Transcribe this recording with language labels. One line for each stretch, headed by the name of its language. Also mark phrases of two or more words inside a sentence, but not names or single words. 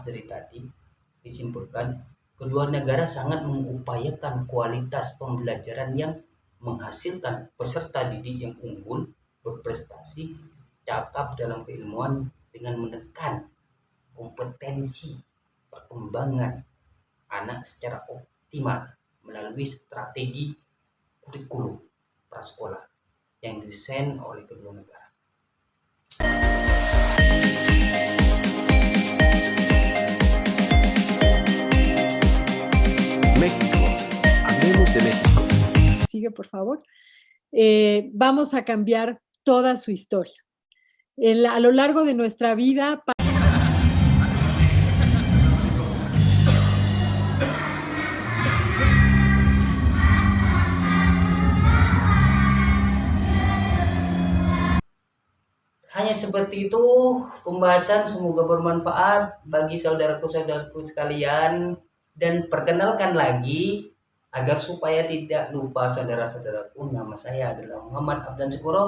Indonesian: dari tadi, disimpulkan kedua negara sangat mengupayakan kualitas pembelajaran yang menghasilkan peserta didik yang unggul, berprestasi, cakap dalam keilmuan dengan menekan kompetensi perkembangan anak secara optimal melalui strategi kurikulum prasekolah yang didesain oleh kedua negara.
Spanish: México. Hablemos de México. Sigue, por favor. Vamos a cambiar toda su historia. A lo largo de nuestra vida.
Indonesian: Hanya seperti itu pembahasan, semoga bermanfaat bagi saudaraku-saudaraku sekalian, dan perkenalkan lagi agar supaya tidak lupa saudara-saudaraku, nama saya adalah Muhammad Abdan Syukuro.